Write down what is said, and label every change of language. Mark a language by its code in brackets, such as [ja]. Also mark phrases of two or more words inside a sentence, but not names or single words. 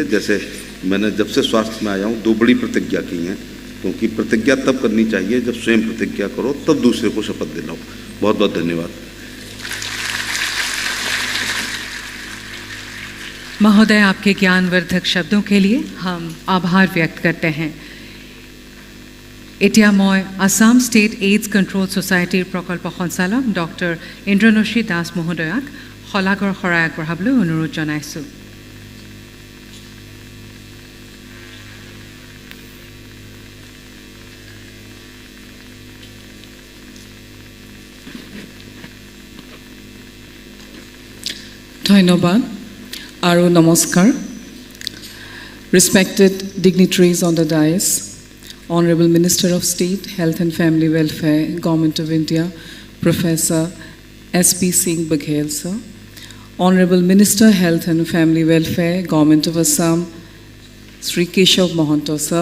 [hi] जैसे मैंने जब से स्वास्थ्य में आया हूँ 2 बड़ी प्रतिज्ञा की हैं, क्योंकि प्रतिज्ञा तब करनी चाहिए जब स्वयं प्रतिज्ञा करो, तब दूसरे को शपथ दिलाओ। बहुत बहुत धन्यवाद। महोदय, आपके ज्ञानवर्धक शब्दों के लिए हम आभार व्यक्त करते हैं। [as] এতিয়া মই আসাম ষ্টেট এইডছ কণ্ট্ৰল ছ'চাইটিৰ প্ৰকল্প সঞ্চালক ডক্টৰ ইন্দ্ৰনশী দাস মহোদয়াক শলাগৰ শৰাই আগবঢ়াবলৈ অনুৰোধ জনাইছোঁ। ধন্যবাদ আৰু নমস্কাৰ। [en] Respected dignitaries on the dais, Honorable Minister of State, Health and Family Welfare, Government of India, Professor S P Singh Baghel, sir. Honorable Minister, Health and Family Welfare, Government of Assam, Sri Keshav Mohanto, sir.